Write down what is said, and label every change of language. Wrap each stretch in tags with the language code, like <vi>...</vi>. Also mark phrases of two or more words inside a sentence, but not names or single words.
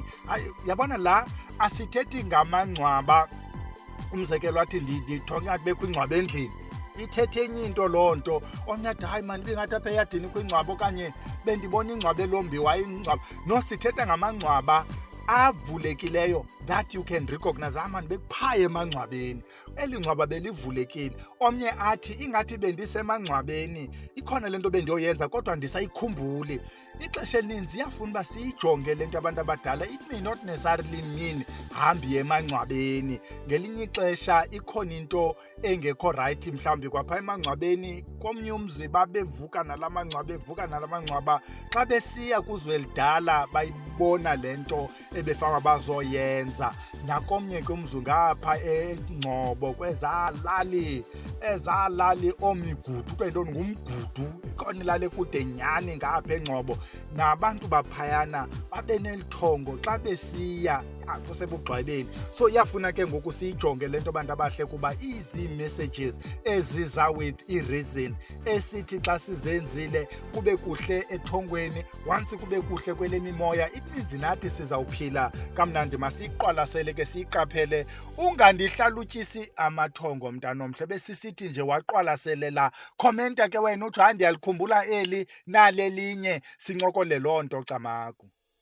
<xh>Yabona la asithethi ngamangcwaba. Umzekelo athi ndithonga ingathi bekho ingcwaba endlini, ithethe enye into loo nto. Omnye athi hayi mani ibingathi apha eyadini kwingcwaba, okanye bendibona ingcwaba elombiwayo ingcwaba. No, sithetha ngamangcwaba avulekileyo</xh> <en>that you can recognize.</en> <xh>Mani bekuphaya emangcwabeni, eli ngcwaba belivulekile. Omnye athi ingathi bendisemangcwabeni, ikhona le nto bendiyoyenza kodwa ndisayikhumbuli. Ixesha elininzi iyafuna uba siyijonge le nto abantu abadala.</xh> <en>It may not necessarily mean</en> <xh>hambi emangcwabeni. Ngelinye ixesha ikhona into engekho right mhlawumbi kwapha emangcwabeni. Komnye umzi babevuka nala mangcwaba, bevuka nala mangcwaba. Xa besiya kuzwelidala bayibona le nto ebefanga bazoyenza. Nakomnye ke umzi ngapha eNgcobo ezalali omigudu, kwentoni ngumgudu, ikhona ilali kude nyani ngapha eNgcobo. Nabantu baphayana babe nelithongo xa besiya kusebugqwebeni. So iyafuna ke ngoku siyijonge le nto abantu abahle kuba izi-messages eziza with i-reason esithi xa sizenzile kube kuhle ethongweni, once kube kuhle kwele mimoya,</xh> <en>it means</en> <xh>nathi sizawuphila kamnandi. Masiyiqwalasele ke siyiqaphele, ungandihlalutyisi amathongo mntanomhle. Besisithi nje waqwalaselela, khomenta ke wena uthi hayi ndiyalikhumbula eli nalelinye, sincokole loo nto camaku.</xh>